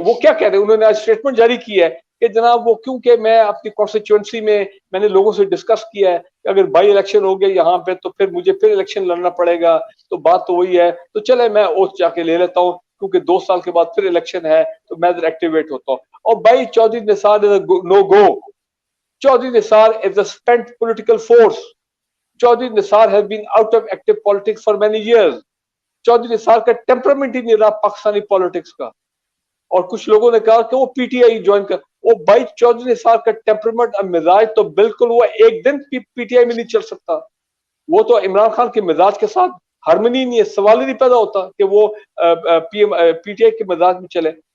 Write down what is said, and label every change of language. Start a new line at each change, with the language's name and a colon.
Urdu: وہ کیا کہہ رہے ہیں, انہوں نے آج اسٹیٹمنٹ جاری کی ہے کہ جناب وہ کیونکہ میں اپنی کانسٹیچوئنسی میں نے لوگوں سے ڈسکس کیا ہے کہ اگر بائی الیکشن ہو گیا یہاں پہ تو پھر مجھے پھر الیکشن لڑنا پڑے گا, تو بات تو وہی ہے, تو چلے میں اوتھ جا کے لے لیتا ہوں کیونکہ 2 سال کے بعد پھر الیکشن ہے تو میں ایکٹیویٹ ہوتا ہوں. اور بھائی
English: Chaudhry Nisar no go, Chaudhry Nisar is a spent political force. Chaudhry Nisar has been out of active politics for many years.
Urdu: Chaudhry نثار کا ٹیمپرامنٹ ہی نہیں رہا پاکستانی پالیٹکس کا. اور کچھ لوگوں نے کہا کہ وہ پی ٹی آئی جوائن کر, وہ بھائی چودھری نثار کا ٹیمپرامنٹ اور مزاج تو بالکل وہ ایک دن پی ٹی آئی میں نہیں چل سکتا. وہ تو عمران خان کے مزاج کے ساتھ ہارمنی نہیں ہے, سوال ہی نہیں پیدا ہوتا کہ وہ پی ٹی آئی کے مزاج میں چلے.